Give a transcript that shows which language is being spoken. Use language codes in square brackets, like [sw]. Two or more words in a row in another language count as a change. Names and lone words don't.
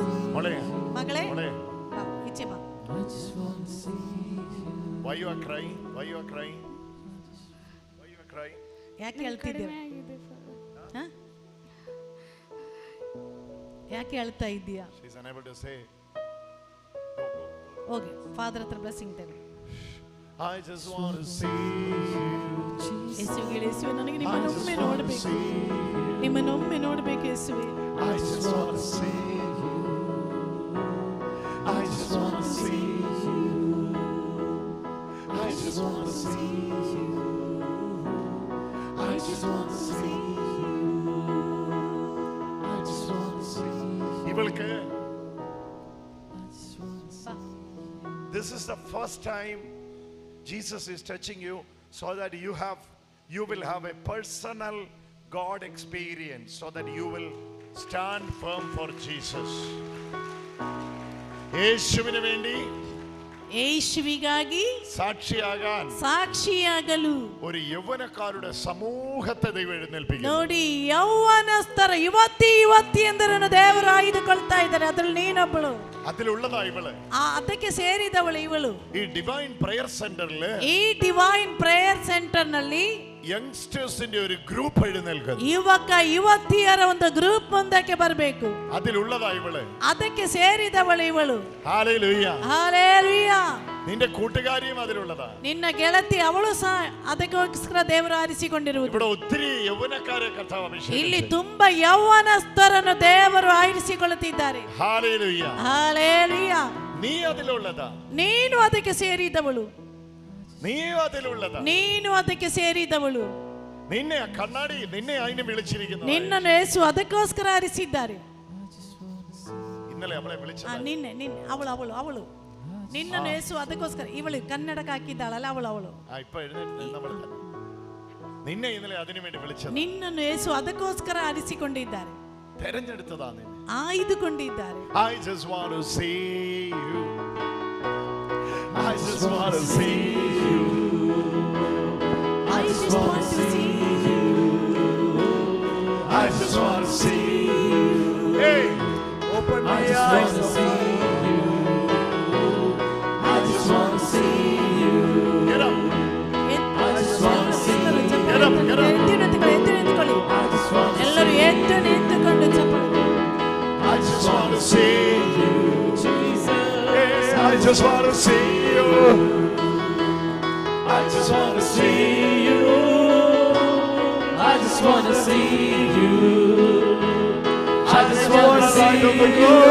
[ml] മോളെ [kn] ಮಗಳೇ [ml] മോളെ [kn] ಬಾ, ಈಚೆ ಬಾ. [en] I just want to see you. Why you are crying? Why you are crying? Why you are crying? [kn] ಯಾಕೆ ಅಳ್ತಿದ್ದೀರಾ? ಯಾಕೆ ಅಳ್ತಾ ಇದ್ದೀಯಾ? [en] She is unable to say. [kn] ಹೋಗಿ ಫಾದರ್ ಹತ್ರ ಬ್ಲೆಸ್ಸಿಂಗ್ ತಗೋ. [en] I just want to see you. [kn] ಯೇಸುವೆ, ಯೇಸುವೆ, ನನಗೆ ನಿಮ್ಮನ್ನೊಮ್ಮೆ ನೋಡಬೇಕು. ನಿಮ್ಮನ್ನೊಮ್ಮೆ ನೋಡಬೇಕು ಯೇಸುವೆ. [en] I just want to see you. I just want to see you. I just want to see you. I just want to see you. I just want to see you. ഇവൾക്ക് this is the first time Jesus is touching you so that you will have a personal God experience, so that you will stand firm for Jesus. [ml] യേശുവിന് വേണ്ടി, [kn] യേശുവിಗಾಗಿ ಸಾಕ್ಷಿಯಾಗಲು [ml] ഒരു യൗവനക്കാരുടെ സമൂഹത്തെ ദൈവം എഴുന്നേൽപ്പിക്കുന്നു. [kn] ನೋಡಿ, ಯೌವನಸ್ಥರ ಯುವತಿ ಎಂದರನ್ನು ದೇವರು ಆಯ್ದುಕೊಳ್ತಾ ಇದ್ದಾರೆ. ಅದ್ರಲ್ಲಿ ನೀನೊಬ್ಬಳು. [ml] അതിലുള്ളതാ ഇവള്. [kn] ಅದಕ್ಕೆ ಸೇರಿದವಳು ಇವಳು. [ml] ഈ ഡിവൈൻ പ്രയർ സെന്ററില്, [kn] ಈ ಡಿವೈನ್ ಪ್ರೇಯರ್ ಸೆಂಟರ್ ನಲ್ಲಿ [ml] യങ്സ്റ്റേഴ്സിന്റെ ഒരു ഗ്രൂപ്പ് എഴുന്നേൽക്കുന്നു. [kn] ಯುವಕ ಯುವತಿಯರ ಒಂದು ಗ್ರೂಪ್ ಮುಂದಕ್ಕೆ ಬರಬೇಕು. [ml] അതിലുള്ളതാ ഇവള്. [kn] ಅದಕ್ಕೆ ಸೇರಿದವಳು ಇವಳು. [ml] ഹല്ലേലൂയ, [kn] ಹಲ್ಲೆಲೂಯ. [ml] നിന്റെ കൂട്ടുകാരിയും അതിലുള്ളതാ. [kn] ನಿನ್ನ ಗೆಳತಿ ಅವಳು ಸಹ ಅದಕ್ಕೋಸ್ಕರ ದೇವರು ಆರಿಸಿಕೊಂಡಿರುವುದು. [ml] ഇവിടെ ഒത്തിരി യൗവനക്കാരെ കർത്താവ് അഭിഷേകിച്ചു. [kn] ಇಲ್ಲಿ ತುಂಬಾ ಯೌವನಸ್ಥರನ್ನು ದೇವರು ಆರಿಸಿಕೊಳ್ಳುತ್ತಿದ್ದಾರೆ. [ml] ഹല്ലേലൂയ, [kn] ಹಲ್ಲೆಲೂಯ. [ml] നീ അതിലുള്ളതാ. [kn] ನೀನು ಅದಕ್ಕೆ ಸೇರಿದವಳು. [ml] നീ അതിലുള്ളതാ. [kn] ನೀನು ಅದಕ್ಕೆ ಸೇರಿದವಳು. [ml] നിന്നെ കണ്ണാടി നിന്നെ അതിനെ വിളിച്ചിരിക്കുന്നു. [kn] ನಿನ್ನನ್ನು ಯೇಸು ಅದಕ್ಕೋಸ್ಕರ ಆರಿಸಿದ್ದಾರೆ. [ml] ഇന്നലെ അവളെ വിളിച്ചത്. [kn] ನಿನ್ನೆ ಅವಳು ನಿನ್ನನ್ನು ಯೇಸು ಅದಕ್ಕೋಸ್ಕರ. ಇವಳು ಕನ್ನಡಕ್ಕೆ ಹಾಕಿದ್ದಾಳಲ್ಲ, ಅವಳು [ml] ഇപ്പൊ എഴുന്നേറ്റ് നിന്നെ ഇന്നലെ അതിനു വേണ്ടി വിളിച്ചത്. [kn] ನಿನ್ನನ್ನು ಯೇಸು ಅದಕ್ಕೋಸ್ಕರ ಆರಿಸಿಕೊಂಡಿದ್ದಾರೆ. [ml] തെരഞ്ഞെടുത്തതാ നിന്നെ. [kn] ಆಯ್ದುಕೊಂಡಿದ್ದಾರೆ. [en] I just want to see you. I just want to see you. I just want to see you. I just want to see you. Hey, open my eyes to see you. I just want to see you. Get up. I just want to see you. Get up, get up. [kn] ಎಲ್ಲರೂ ಎದ್ದು ನಿಂತುಕೊಂಡು ಚಪ್ಪಾಳೆ. [en] I just want to see you, Jesus. Hey, I just want to see you. I just want to see you. I just want to see you. I just want to see you.